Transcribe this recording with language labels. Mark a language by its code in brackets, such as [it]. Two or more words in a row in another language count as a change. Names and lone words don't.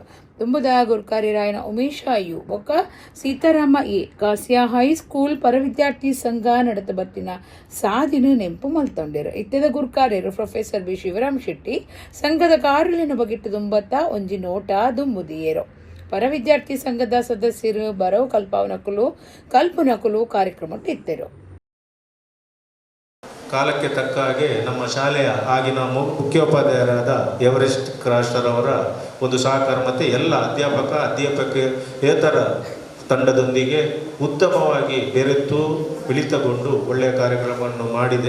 [tcy] ತುಂಬುದ ಗುರ್ಕಾರಿ ರಾಯನ ಉಮೇಶ ಯು ಬೊಕ್ಕ ಸೀತಾರಾಮ ಎ ಕಾಸಿಯಾ ಹೈಸ್ಕೂಲ್ ಪರವಿದ್ಯಾರ್ಥಿ ಸಂಘ ನಡೆದ ಬತ್ತಿನ ಸಾಧಿನ ನೆಂಪು ಮಲ್ತೊಂಡೆರು. ಇತ್ತೆದ ಗುರ್ಕಾರ್ಯರು ಪ್ರೊಫೆಸರ್ ಬಿ ಶಿವರಾಮ್ ಶೆಟ್ಟಿ ಸಂಘದ ಕಾರ್ಯನ ಬಗೆಟ್ಟು ತುಂಬತ್ತ ಒಂಜಿ ನೋಟ ದುಂಬುದಿಯರು. ಪರವಿದ್ಯಾರ್ಥಿ ಸಂಘದ ಸದಸ್ಯರು ಬರೋ ಕಲ್ಪನಕುಲು ಕಾರ್ಯಕ್ರಮ ಇತ್ತೆರು. [kn] ಕಾಲಕ್ಕೆ ತಕ್ಕ ಹಾಗೆ ನಮ್ಮ ಶಾಲೆಯ ಆಗಿನ ಮುಖ್ಯೋಪಾಧ್ಯಾಯರಾದ ಎವರೆಸ್ಟ್ ಕ್ರಾಸ್ಟರ್ ಒಂದು ಸಹಕಾರ ಮತ್ತು ಎಲ್ಲ ಅಧ್ಯಾಪಕೇತರ ತಂಡದೊಂದಿಗೆ ಉತ್ತಮವಾಗಿ ಬೆರೆತು ಮಿಳಿತಗೊಂಡು ಒಳ್ಳೆಯ ಕಾರ್ಯಕ್ರಮವನ್ನು ಮಾಡಿದೆ.